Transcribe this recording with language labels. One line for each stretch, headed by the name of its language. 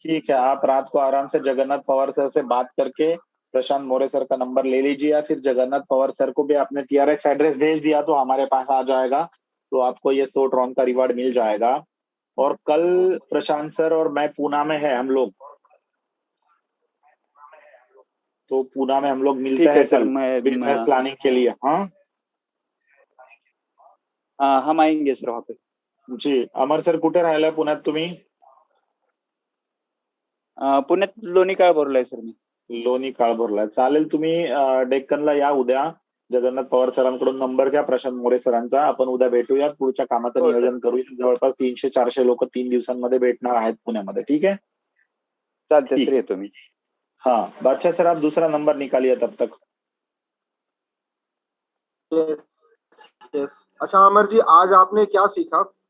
Hindi: ठीक है, आप रात को आराम से जगन्नाथ पवार सर से बात करके प्रशांत मौर्य सर का नंबर ले लीजिए, या फिर जगन्नाथ पवार सर को भी आपने TRX एड्रेस भेज दिया तो हमारे पास आ जाएगा, तो आपको ये 100 ट्रॉन का रिवार्ड मिल जाएगा। और कल प्रशांत सर और मैं पूना में है हम लोग, तो पूना में हम लोग मिलते हैं सर, कल बिजनेस प्लानिंग के लिए। हाँ हम आएंगे सर वहाँ पे।
Marathi: जी। अमर सर कुठे राहिला पुण्यात तुम्ही? पुण्यात लोणी काळभोरला आहे सर मी. लोणी काळभोरला चालेल. तुम्ही डेक्कनला या उद्या. जगन्नाथ पवार सरांकडून नंबर घ्या, प्रशांत मोरे सरांचा. आपण उद्या भेटूयात, पुढच्या कामाचं हो, सर. नियोजन करूया. जवळपास 300-400 लोक 3 दिवसांमध्ये भेटणार आहेत पुण्यामध्ये.
Hindi: ठीक है,
Marathi: चालते ठीक. सर, येतो मी.
Hindi: हाँ बादशाह सर, आप दूसरा नंबर निकालिए तब तक.
English: Yes.
Hindi: अच्छा अमर जी, आज आपने क्या सीखा